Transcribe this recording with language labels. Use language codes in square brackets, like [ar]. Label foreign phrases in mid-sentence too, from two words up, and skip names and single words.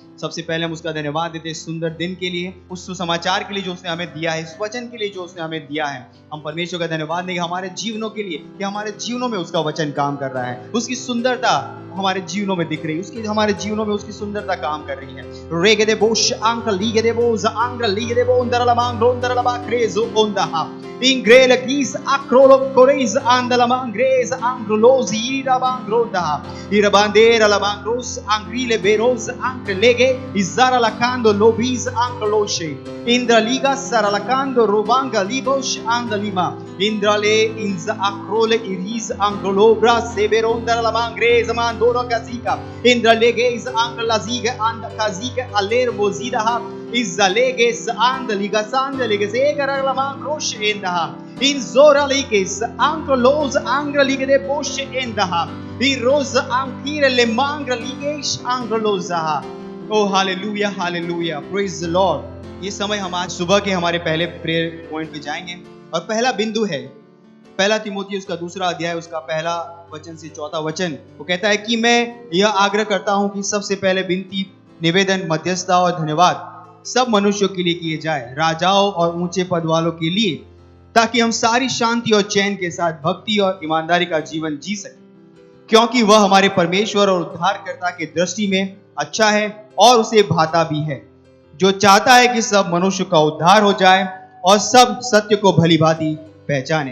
[hi] सबसे पहले हम उसका धन्यवाद देते हैं इस सुंदर दिन के लिए, उस सुसमाचार के लिए जो उसने हमें दिया है, इस वचन के लिए जो उसने हमें दिया है। हम परमेश्वर का धन्यवाद देंगे हमारे जीवनों के लिए कि हमारे जीवनों में उसका वचन काम कर रहा है, उसकी सुंदरता हमारे जीवनों में दिख रही है, उसकी हमारे जीवनों में उसकी सुंदरता काम कर रही है। रेगे दे बोश आंक लीगे दे बोज आंक लीगे दे बोंदरला मांग रोंदरला बाक्रेजो ओंदाहा इंग्रेल कीस आक्रोलो कोरेज आंदला मांग्रेज आंग्रोलोज ईरा बांग्रोंदाहा इरबांदेरा ला बांग्रोस आंग्रीले बेरोज आंक लेगे इजारा लकांदो लोबीज आंक्लोशे इंद्रलिगा सारा लकांदो रोबांगा लिबोश आंदलिमा इंद्रले इंज आक्रोले इरीज आंक्लोब्रा सेबेरोंदरला ला मांग्रेज mandoro kazika indraleges anglaziga and kazika aler mozidaha izaleges and ligasandeleges egarala mankrosh endaha in zoraleges anklos anglalige de bosh endaha i rosa ankire le mangraliges anglozaha। ओ हालेलुया, हालेलुया, [en] praise the Lord. [hi] ये समय हम आज सुबह के हमारे पहले [en] prayer point [hi] पे जाएंगे और पहला बिंदु है पहला तिमोथी उसका दूसरा अध्याय उसका पहला वचन से चौथा वचन। वो कहता है कि मैं यह आग्रह करता हूं कि सबसे पहले विनती, निवेदन, मध्यस्थता और धन्यवाद सब मनुष्यों के लिए किए जाए, राजाओं और ऊंचे पद वालों के लिए, ताकि हम सारी शांति और चैन के साथ भक्ति और ईमानदारी का जीवन जी सकें, क्योंकि वह हमारे परमेश्वर और उद्धारकर्ता की दृष्टि में अच्छा है और उसे भाता भी है, जो चाहता है कि सब मनुष्य का उद्धार हो जाए और सब सत्य को भली भांति पहचाने।